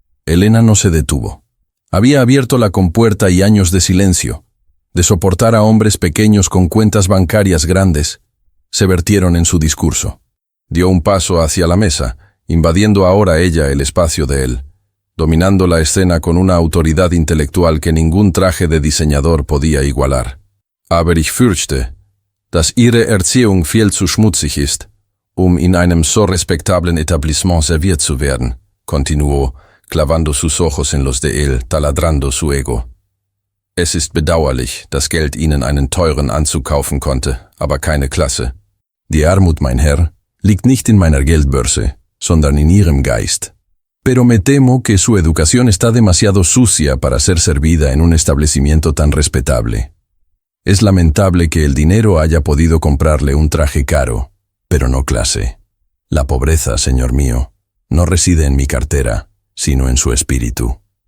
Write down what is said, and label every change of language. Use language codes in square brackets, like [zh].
[es] Elena no se detuvo. Había abierto la compuerta y años de silencio, de soportar a hombres pequeños con cuentas bancarias grandes, se vertieron en su discurso. Dio un paso hacia la mesa, invadiendo ahora ella el espacio de él, dominando la escena con una autoridad intelectual que ningún traje de diseñador podía igualar. [de] Aber ich fürchte, dass Ihre Erziehung viel zu schmutzig ist, in einem so respektablen Etablissement serviert zu werden, continuó, clavando sus ojos en los de él, taladrando su ego. Es ist bedauerlich, dass Geld Ihnen einen teuren Anzug kaufen konnte, aber keine Klasse. Die Armut, mein Herr, liegt nicht in meiner Geldbörse, sondern in Ihrem Geist. [es] Pero me temo que su educación está demasiado sucia para ser servida en un establecimiento tan respetable. Es lamentable que el dinero haya podido comprarle un traje caro, pero no clase. La pobreza, señor mío, no reside en mi cartera, sino en su espíritu.